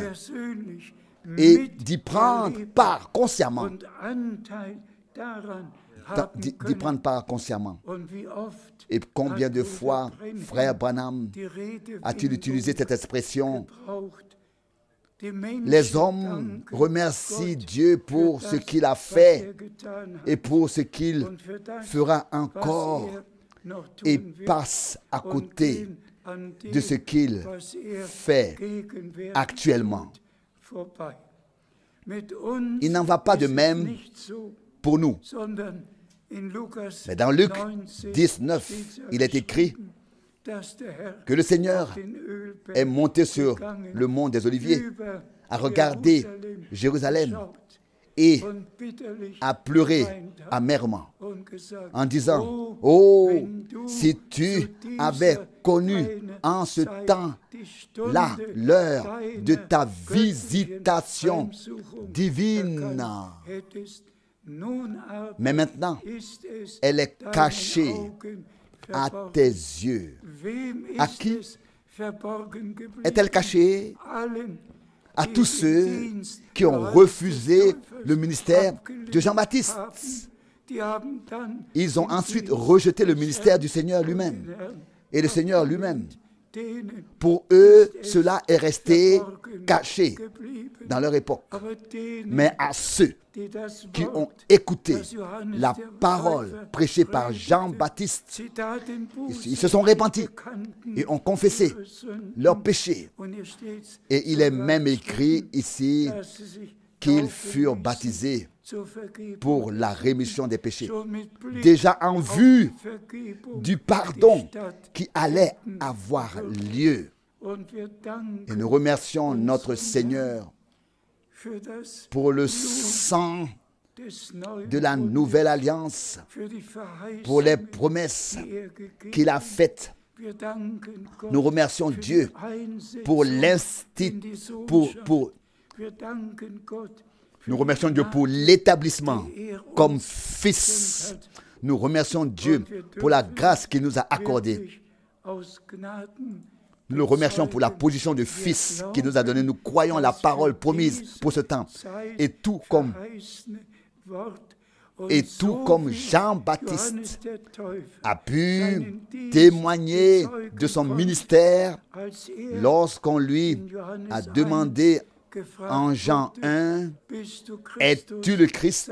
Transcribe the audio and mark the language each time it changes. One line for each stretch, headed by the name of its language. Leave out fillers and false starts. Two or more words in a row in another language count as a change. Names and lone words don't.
German: persönlich
French: et d'y prendre part consciemment,
German: und Anteil daran haben
French: d'y
German: können.
French: prendre part consciemment.
German: Und wie oft
French: Et combien de fois, frère Branham,
German: die Rede
French: a-t-il utilisé cette expression?
German: gebraucht. Die Menschen
French: Les hommes
German: danken
French: remercient
German: Gott
French: Dieu pour
German: für
French: ce
German: das,
French: qu'il a
German: was
French: fait
German: er getan hat,
French: et pour ce qu'il
German: und für das,
French: fera
German: was
French: encore
German: er noch
French: et
German: tun wird,
French: passe à
German: und
French: côté
German: gehen an dem,
French: de ce qu'il
German: was er
French: fait
German: gegenwärtig
French: actuellement.
German: tut, vorbei. Mit uns
French: Il n'en va pas de
German: ist es
French: même
German: nicht so,
French: pour nous.
German: sondern in Lukas
French: Mais dans Luc
German: 19
French: 19,
German: steht
French: il est écrit
German: dass der Herr
French: que le Seigneur
German: auf den Ölberg
French: est monté sur
German: gegangen,
French: le mont des Oliviers,
German: über
French: a regardé Jérusalem
German: geschaut
French: et
German: und bitterlich
French: a pleuré
German: geweint hat
French: amèrement
German: und gesagt,
French: en disant, oh, oh,
German: wenn du
French: si tu
German: zu dieser
French: avais connu
German: deiner
French: en ce
German: Zeit
French: temps-là
German: die Stunde
French: l'heure de ta
German: deiner
French: visitation
German: göttlichen Heimsuchung
French: divine.
German: erkannt hättest, nun aber
French: Mais maintenant,
German: ist es
French: elle est
German: deinen
French: cachée
German: Augen
French: à
German: verborgen.
French: tes yeux.
German: Wem
French: À
German: ist
French: qui
German: es verborgen geblieben?
French: Est-elle cachée
German: Allen,
French: à
German: die
French: tous
German: den
French: ceux
German: Dienst
French: qui ont
German: Johannes
French: refusé
German: des Täufers
French: le ministère
German: abgelehnt
French: de Jean-Baptiste?
German: haben? Die haben dann
French: Ils ont
German: den
French: ensuite
German: Dienst
French: rejeté le
German: des
French: ministère
German: Herrn
French: du Seigneur
German: und
French: lui-même.
German: den Herrn
French: Et le Seigneur lui-même
German: denen
French: Pour eux, cela est resté caché
German: geblieben.
French: dans leur époque.
German: Aber denen,
French: Mais à ceux
German: die das
French: qui ont
German: Wort,
French: écouté
German: das Johannes
French: la
German: der
French: parole
German: Täufer
French: prêchée par
German: predigte,
French: Jean-Baptiste,
German: sie taten Buße,
French: ils se sont repentis
German: bekannten
French: et ont confessé
German: ihre Sünden.
French: leurs péchés.
German: Und hier steht's
French: Et il est
German: sogar
French: même écrit ici
German: dass sie sich
French: qu'ils
German: taufen
French: furent
German: ließen
French: baptisés
German: zur Vergebung
French: pour la rémission des péchés,
German: schon mit Blick
French: déjà en
German: auf
French: vue
German: die Vergebung
French: du pardon
German: die Stadt.
French: qui allait avoir lieu.
German: Und wir danken
French: Et nous remercions notre Seigneur
German: für das
French: pour le sang
German: des neuen
French: de la
German: Bundes,
French: nouvelle alliance,
German: für die Verheißungen,
French: pour les promesses
German: die gegeben
French: qu'il a faites.
German: Wir danken Gott
French: Nous remercions
German: für
French: Dieu
German: die Einsetzung
French: pour
German: in
French: l'instit,
German: die Sohnschaft.
French: pour
German: Wir danken Gott für
French: nous
German: die
French: remercions Dieu pour
German: Gnade,
French: l'établissement
German: die er
French: comme
German: uns
French: fils.
German: geschenkt hat.
French: Nous remercions Dieu pour la grâce qu'il nous a accordée.
German: Wirklich aus Gnaden
French: Nous le remercions pour la position de fils qu'il nous a donnée. Nous croyons la parole promise pour ce temps. Et tout comme Jean-Baptiste a pu témoigner de son ministère lorsqu'on lui a demandé en Jean 1, es-tu le Christ?